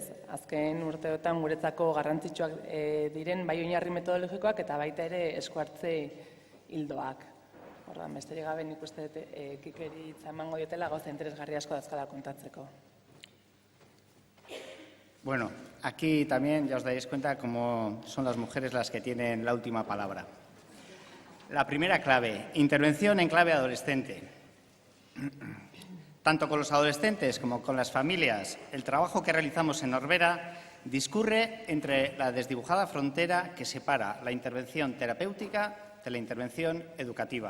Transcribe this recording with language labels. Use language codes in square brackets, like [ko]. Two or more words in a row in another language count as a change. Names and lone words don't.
[eu] Azken urteotan guretzako garrantzitsuak diren bai oinarri metodologikoak eta baita ere eskuartze ildoak. Besterik gabe nik uste dut Kikeri hitza emango diotela gauza interesgarri asko dauzkala kontatzeko. [es] Bueno, aquí también ya os dais cuenta cómo son las mujeres las que tienen la última palabra. La primera clave, intervención en clave adolescente. Tanto con los adolescentes como con las familias, el trabajo que realizamos en Norbera discurre entre la desdibujada frontera que separa la intervención terapéutica de la intervención educativa.